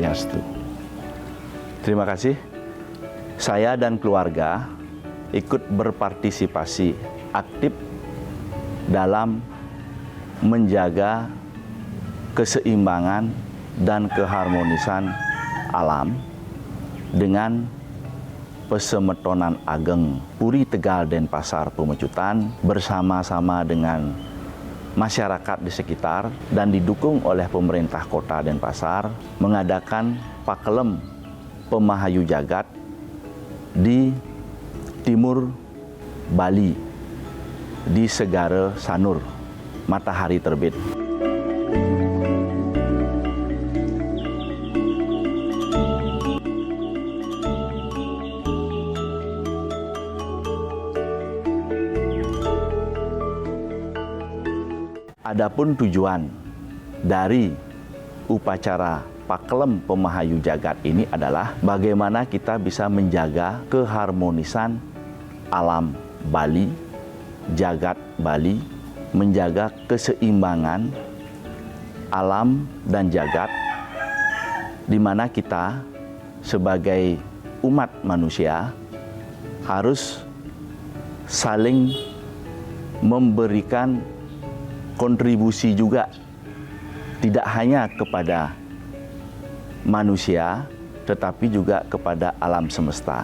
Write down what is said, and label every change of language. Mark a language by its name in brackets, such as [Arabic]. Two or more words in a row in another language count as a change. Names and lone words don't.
[Balinese] Om Swastiastu. [Indonesian] Terima kasih. Saya dan keluarga ikut berpartisipasi aktif dalam menjaga keseimbangan dan keharmonisan alam dengan Pesemetonan Ageng Puri Tegal Denpasar Pemecutan bersama-sama dengan masyarakat di sekitar dan didukung oleh pemerintah kota Denpasar mengadakan Pakelem Pemahayu Jagat di timur Bali di Segara Sanur, matahari terbit. Adapun tujuan dari upacara Pakelem Pemahayu Jagat ini adalah bagaimana kita bisa menjaga keharmonisan alam Bali, jagat Bali, menjaga keseimbangan alam dan jagat, di mana kita sebagai umat manusia harus saling memberikan kontribusi juga, tidak hanya kepada manusia, tetapi juga kepada alam semesta.